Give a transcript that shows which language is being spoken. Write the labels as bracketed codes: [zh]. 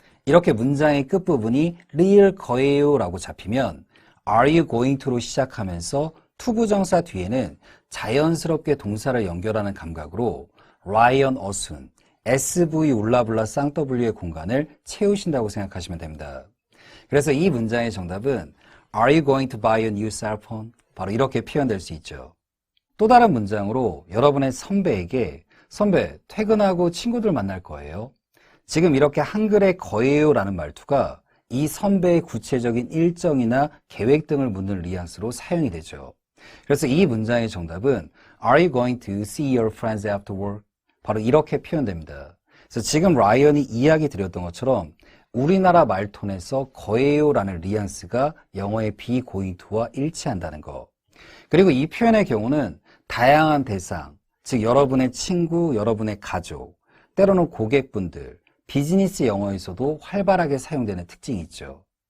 [ko] 이렇게 문장의 끝부분이 real 거예요 라고 잡히면 are you going to로 시작하면서 투부정사 뒤에는 자연스럽게 동사를 연결하는 감각으로 Ryan Ossoon, SV 울라블라 쌍W의 공간을 채우신다고 생각하시면 됩니다. 그래서 이 문장의 정답은 [en] Are you going to buy a new cell phone? [ko] 바로 이렇게 표현될 수 있죠. 또 다른 문장으로 여러분의 선배에게 선배, 퇴근하고 친구들 만날 거예요. 지금 이렇게 한글의 거예요 라는 말투가 이 선배의 구체적인 일정이나 계획 등을 묻는 뉘앙스로 사용이 되죠. 그래서 이 문장의 정답은 [en] Are you going to see your friends after work? [ko] 바로 이렇게 표현됩니다. 그래서 지금 라이언이 이야기 드렸던 것처럼 우리나라 말톤에서 거예요 라는 뉘앙스가 영어의 be going to와 일치한다는 거. 그리고 이 표현의 경우는 다양한 대상, 즉 여러분의 친구, 여러분의 가족, 때로는 고객분들, 비즈니스 영어에서도 활발하게 사용되는 특징이 있죠.